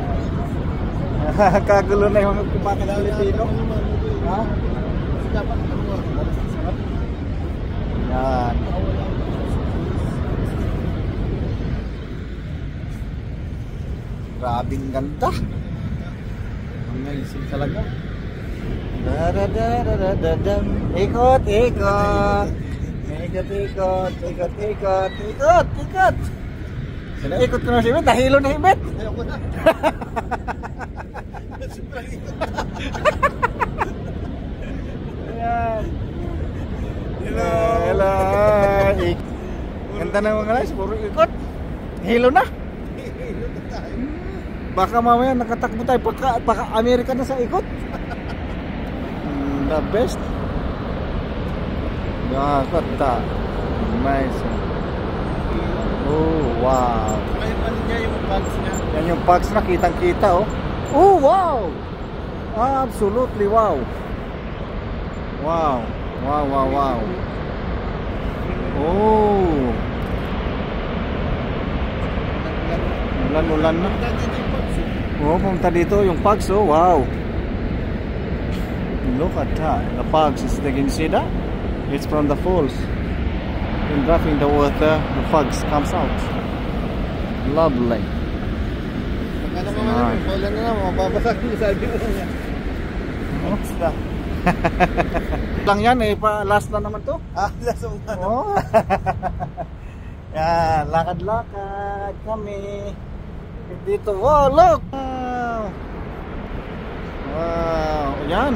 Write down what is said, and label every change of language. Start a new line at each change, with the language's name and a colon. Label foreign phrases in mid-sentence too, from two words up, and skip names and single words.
Filipino: Kagulo na yung kumain ng Pilipino. Ha? Yan. Grabing ganda. Amazing talaga. Da-da-da-da-da-dam. Ikot, ikot. Ikot, ikot, ikot, ikot, ikot, ikot. Ikot ko na si Ibet, nahilo na Ibet. Ayoko na. Ayan.
English: Hello. Hello.
Filipino: Ganda na mga guys, puro ikot. Hilo na. Baka mamaya nakatakbo tayo paka Amerika na sa ikot.
English: The best. Nakakata. Nice. Oh, wow.
Filipino: Ay, ano niya yung bags niya? Yan yung bags na kitang-kita oh.
English: Oh, wow. Absolutely wow. Wow. Wow, wow, wow.
Filipino: Oh. Ulan-ulan na. Oh, pumunta dito yung pugs oh. Wow.
English: Look at that. The pugs, you can see that? It's from the falls. When dropping the water, the pugs comes out. Lovely.
Filipino: Ano mo man, wala na lang, mababasag yung sabi mo niya. Basta. Lang yan eh, last na naman to. Last mo na. Oh. Yan, lakad-lakad kami.
English: Dito, wow, look! Wow! Wow, yan.